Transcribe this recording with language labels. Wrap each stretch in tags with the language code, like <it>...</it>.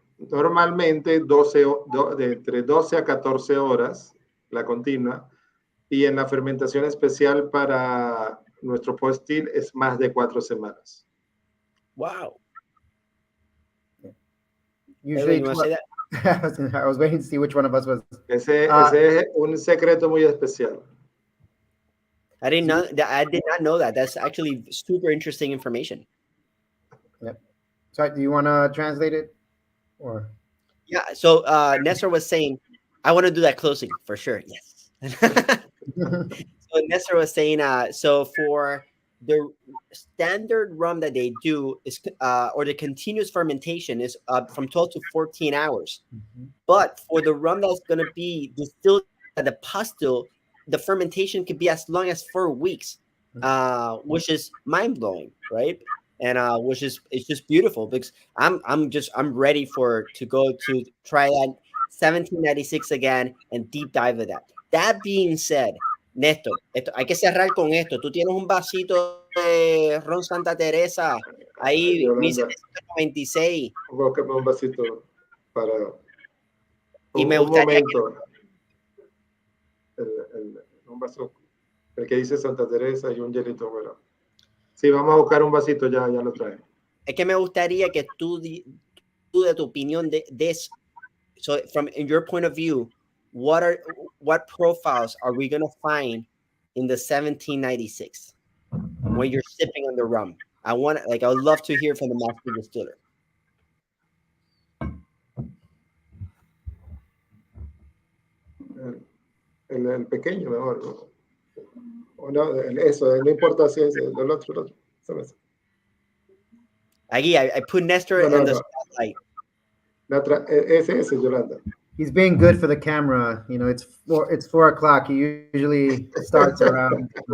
<es>Normalmente entre 12 a 14 horas, la continua, y en la fermentación especial para nuestro postil es más de 4 semanas.</es> <en>Wow. Usually, Edwin, you want to say that? I was waiting to see which one of us was.</en> <es>Ese es un secreto muy especial.</es> <en>I did not know that. That's actually super interesting information. Yep. So, do you want to translate it, or? Yeah. So Nestor was saying, I want to do that closing for sure. Yes. So Nestor was saying, so for the standard rum that they do is, or the continuous fermentation is from 12 to 14 hours. Mm-hmm. But for the rum that's going to be distilled at the pastille, the fermentation could be as long as 4 weeks, which is mind blowing, right? And it's just beautiful because I'm ready to go to try that 1796 again and deep dive with that. That being said,</en> <es>Néstor, hay que cerrar con esto. Tú tienes un vasito de ron Santa Teresa ahí, 1796. Búscame un vasito para y me gustaría un momento. Un vaso, el que dice Santa Teresa y un hielito, bueno. Sí, vamos a buscar un vasito, ya lo traen. Es que me gustaría que tú de tu opinión de eso.</es> <en>So from in your point of view, what profiles are we going to find in the 1796 when you're sipping on the rum? I would love to hear from the master distiller.</en> <es>El pequeño mejor, ¿no? O no, eso, no importa si es el otro. Aquí,</es> <en>I put Nestor in the spotlight.</en> <es>Ese, Yolanda.</es> <en>He's being good for the camera. You know, it's 4 o'clock. He usually starts around.</en>